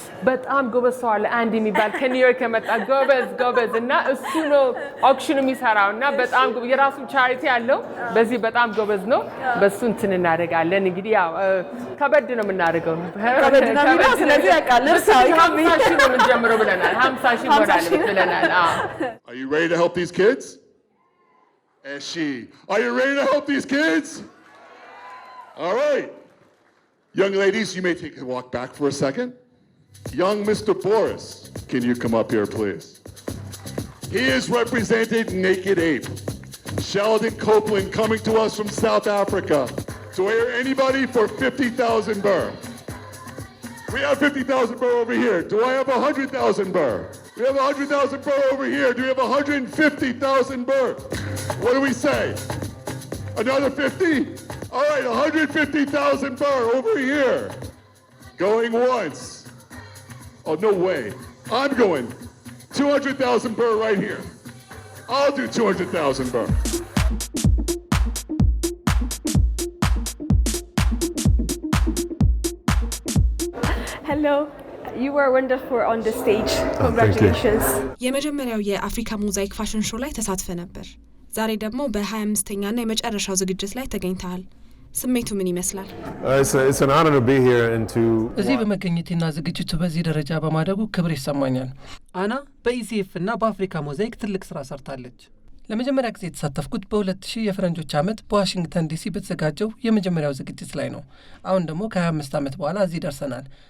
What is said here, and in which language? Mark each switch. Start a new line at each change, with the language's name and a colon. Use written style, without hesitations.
Amharic: በጣም ጎበዝ ሰው አለ አንድ የሚባል ከኒውዮርክ የመጣ ጎበዝ እና እሱ ነው ኦክሽን የሚሰራው እና በጣም የራሱ ቻሪቲ አለው። በዚህ በጣም ጎበዝ ነው። በሱ እንትን እናደርጋለን። እንግዲህ ያው ከበድ ነው የምናደርገው። ከበድ ነው የሚለው ስለዚህ ያውቃል። እርሳው 50 ሺህ ነው የምንጀምረው ብለናል። 50 ሺህ ሞራል ብለናል።
English: Are you ready to help these kids? And she, are you ready to help these kids? All right. Young ladies, you may take a walk back for a second. Young Mr. Boris, can you come up here, please? He is represented Naked Ape. Sheldon Copeland coming to us from South Africa. So here, anybody for 50,000 birr? We have 50,000 birr over here. Do I have 100,000 birr? We have 100,000 birr over here. Do we have 150,000 birr? What do we say? Another 50? All right, 150,000 birr over here. Going once. Oh, no way. I'm going 200,000 birr right here. I'll do 200,000 birr. Hello. You were wonderful on the stage. Congratulations.
Amharic: የመጀመሪያው የአፍሪካ ሞዛይክ ፋሽን ሾው ላይ ተሳትፈ ነበር። ዛሬ ደግሞ በ25ኛና የመጨረሻው ዝግጅት ላይ ተገኝተሃል። ስሜቱ ምን ይመስላል? እዚህ በመገኘቴና ዝግጅቱ በዚህ ደረጃ በማደጉ ክብር ይሰማኛል። አና በኢሲኤፍ እና በአፍሪካ ሞዛይክ ትልቅ ስራ ሰርታለች። ለመጀመሪያ ጊዜ የተሳተፍኩት በ2000 የፈረንጆች ዓመት በዋሽንግተን ዲሲ በተዘጋጀው የመጀመሪያው ዝግጅት ላይ ነው። አሁን ደግሞ ከ25 ዓመት በኋላ እዚህ ደርሰናል።